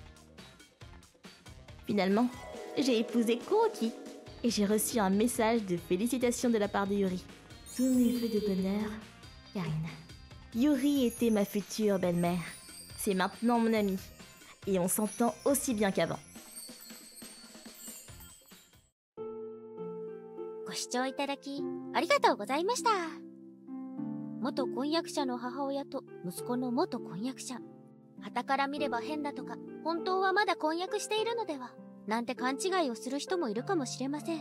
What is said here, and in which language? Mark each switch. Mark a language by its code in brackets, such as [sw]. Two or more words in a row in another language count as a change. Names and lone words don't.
[fr] Finalement, j'ai épousé Kuroki et j'ai reçu un message de félicitations de la part de Yuri. Tous mes vœux de bonheur, Karine. Yuri était ma future belle-mère. C'est maintenant mon amie. Et on s'entend aussi bien qu'avant. [ja] ご視聴いただきありがとうございました。元婚約者の母親と息子の元婚約者。傍から見れば変だとか、本当はまだ婚約しているのでは、なんて勘違いをする人もいるかもしれません。